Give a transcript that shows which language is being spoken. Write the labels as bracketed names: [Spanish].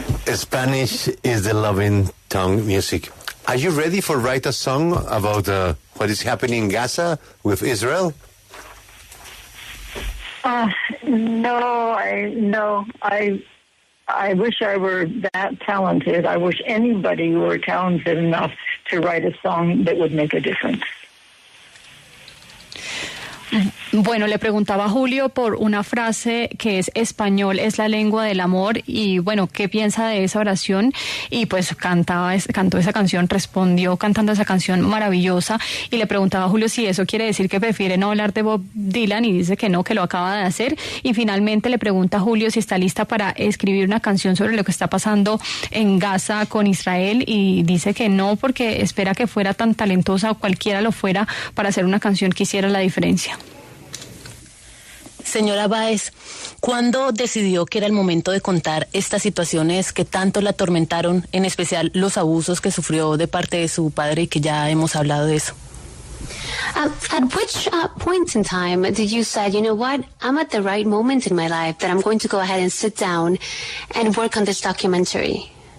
[English] Spanish is the loving tongue music. Are you ready for write a song about what is happening in Gaza with Israel? No. I wish I were that talented. I wish anybody were talented enough to write a song that would make a difference. [Spanish] Bueno, le preguntaba a Julio por una frase que es español es la lengua del amor y bueno, ¿qué piensa de esa oración? Y pues cantó esa canción, respondió cantando esa canción maravillosa y le preguntaba a Julio si eso quiere decir que prefiere no hablar de Bob Dylan y dice que no, que lo acaba de hacer y finalmente le pregunta a Julio si está lista para escribir una canción sobre lo que está pasando en Gaza con Israel y dice que no porque espera que fuera tan talentosa o cualquiera lo fuera para hacer una canción que hiciera la diferencia. Señora Báez, ¿cuándo decidió que era el momento de contar estas situaciones que tanto la atormentaron, en especial los abusos que sufrió de parte de su padre y que ya hemos hablado de eso? [English] At which point in time did you say, you know what, I'm at the right moment in my life that I'm going to go ahead and sit down and work on this documentary?